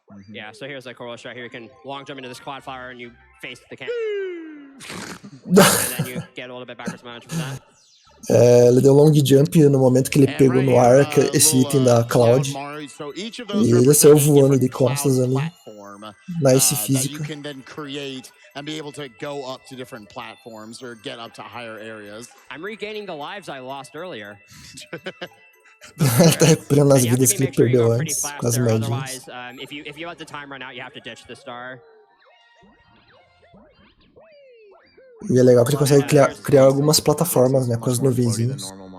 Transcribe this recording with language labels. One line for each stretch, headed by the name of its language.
English: Yeah, so here's a cool shot here. You can long jump into this Cloud Flower and you face the camera. And then you get a little bit backwards momentum from that.
Portuguese: Ele deu long jump no momento que ele pegou no ar esse item da Cloud. E ele saiu voando de costas ali.
English: Nice
Portuguese: física.
English: And be able to go up to different platforms or get up to higher areas. I'm regaining the lives I lost earlier. Ele tá recuperando as vidas que ele perdeu antes, com as médias. If you let the time run out, you have to ditch the star.
Portuguese: E é legal que ele consegue criar algumas plataformas, né, com as nuvenzinhas.